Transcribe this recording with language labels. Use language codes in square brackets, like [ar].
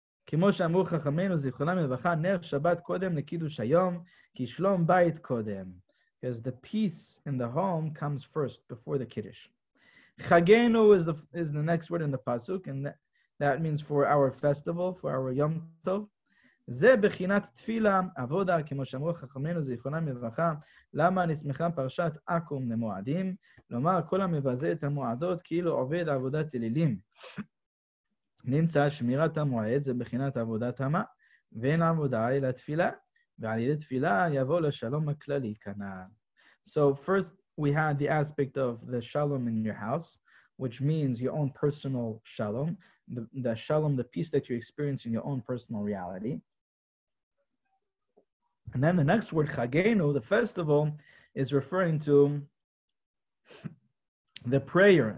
[en] Because the peace in the home comes first before the kiddush. Chagenu is the next word in the pasuk, and that means for our festival, for our Yom Tov. [he] זה בחינת תפילה, עבודה, כמו שאמרו חכמינו זיכרונם לברכה, למה נסמכה פרשת עקום למועדים, לומר כל המבזה את המועדות כאילו עובד עבודת אלילים. נמצא שמירת המועד זה בחינת עבודת המה, ואין עבודה אלא תפילה, ועל ידי תפילה יבוא לשלום הכללי כנ"ל. [en] So first we had the aspect of the shalom in your house, which means your own personal shalom, the shalom, the peace that you experience in your own personal reality. And then the next word, chagenu, the festival, is referring to the prayer.